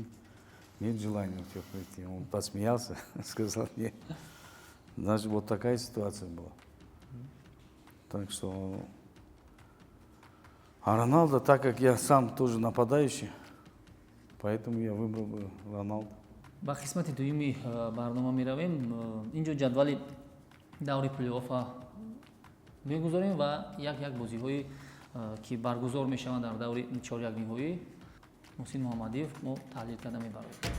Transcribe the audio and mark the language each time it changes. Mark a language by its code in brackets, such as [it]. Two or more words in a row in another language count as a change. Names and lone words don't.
[ru] Нет желания у тебя прийти. Он посмеялся, сказал нет. Даже вот такая ситуация была. Так что... А Роналдо, так как я сам тоже нападающий, поэтому я выбрал бы Роналдо. [tg] ба қисмати дуюми барнома меравем. Инҷо ҷадвали даври плей-оффа мегузорем ва як бозиҳое ки баргузор мешаванд дар даври чорякниҳоӣ Муҳсин Муҳаммадиев мо таҳлил карда мебарем.